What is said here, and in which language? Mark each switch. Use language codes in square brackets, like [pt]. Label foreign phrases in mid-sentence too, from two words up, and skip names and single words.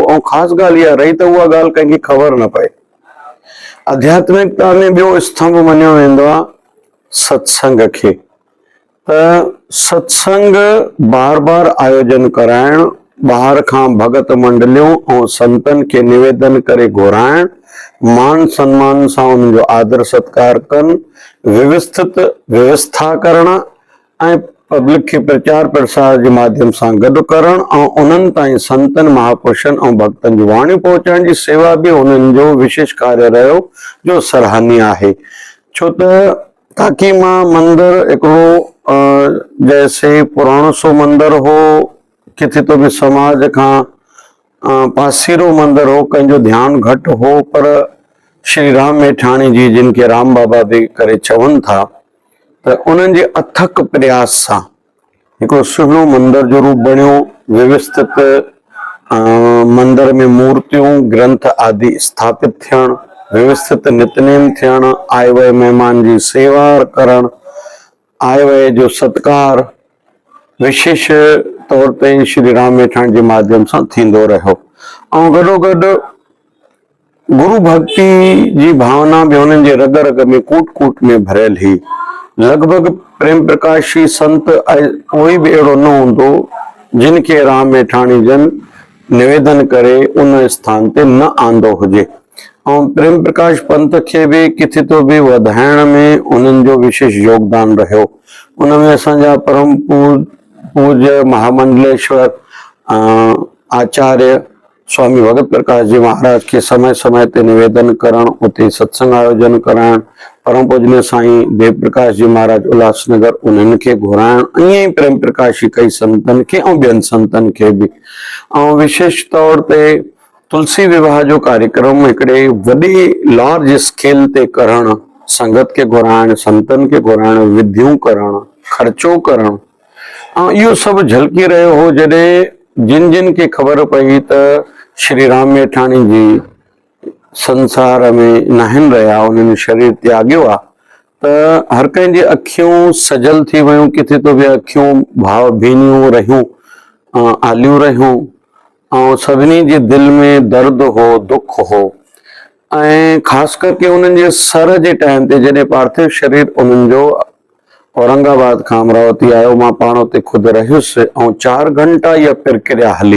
[sd] ऐं ख़ासि ॻाल्हि इहा रही त उहा ॻाल्हि कंहिंखे ख़बर न पए। आध्यात्मिकता में ॿियो स्तंभ मञियो वेंदो आहे सत्संग खे। त सत्संग बार बार आयोजन कराइण, ॿाहिरि खां भगत मंडलियूं ऐं संतनि खे निवेदन करे घुराइण, मान सम्मान सां उन्हनि जो आदर सत्कार कनि, व्यवस्थित व्यवस्था करण ऐं पब्लिक खे प्रचार प्रसार जे माध्यम सां गॾु करण ऐं उन्हनि ताईं संतनि महापुरुषनि ऐं भक्तनि जी वाणियूं पहुचाइण जी सेवा बि हुननि जो विशेष कार्य रहियो, जो सराहनीय आहे। छो त काकी मां मंदिर हिकिड़ो जैसे पुराणो सो मंदिर हो, किथे तो भी समाज खां पासीरो मंदिर हो, कंहिंजो ध्यान घटि हो, पर श्री राम मेठाणी जी, जिनके राम बाबा भी करे चवनि था, त उन्हनि जे अथक प्रयास सां हिकिड़ो सुहिणो मंदिर जो रूप बणियो। व्यवस्थित मंदिर में मूर्तियूं, ग्रंथ आदि स्थापित थियण, व्यवस्थित नितनेम थियण, आए वए महिमान जी सेवा करण, आए वए जो सत्कार विशेष तौर ते श्री राम मेठाणी जे माध्यम सां थींदो रहियो। ऐं गॾोगॾु गुरु भक्ति जी भावना भी हुननि जे रग रग में कूट कूट में भरियल ही। लगभग प्रेम प्रकाशी संत कोई भी अहिड़ो न हूंदो जिनके राम मेठाणी जन निवेदन करे उन स्थान ते न आंदो हुजे। ऐं प्रेम प्रकाश पंथ खे भी किथे तो भी वधाइण में उन्हनि जो विशेष योगदान रहियो। उनमें असांजा परम पूज्य महामंडलेश्वर आचार्य स्वामी भगत प्रकाश जी महाराज के समय समय ते निवेदन करण, उते सत्संग आयोजन करण, परम पूजनीय साईं देव प्रकाश जी महाराज उल्हासनगर उन्हनि खे घुराइण, ईअं ई प्रेम प्रकाशी कई संतनि खे ऐं ॿियनि संतनि खे बि। ऐं विशेष तौर ते तुलसी विवाह जो कार्यक्रम हिकिड़े वॾे [en] large scale [sd] ते करण, संगत के घुराइण, संतनि खे घुराइण, विधियूं करण, ख़र्चो करण, ऐं इहो सभु झलकी रहियो हो जॾहिं जिन जिन खे ख़बर पई त श्री राम मेठाणी जी संसार में न आहिनि रहिया, उन्हनि शरीर त्यागियो आहे, त हर कंहिंजी अखियूं सजल थी वियूं, किथे तो भी अखियूं भाव भीनियूं रहियूं, आलियूं रहियूं, ऐं सभिनी जे दिल में दर्द हो, दुख हो। ऐं ख़ासि करके उन्हनि जे सर जे टाइम ते जॾहिं पार्थिव शरीर उन्हनि जो औरंगाबाद खां अमरावती आयो, मां पाण उते ख़ुदि रहियुसि ऐं 4 घंटा इहा प्रक्रिया हली।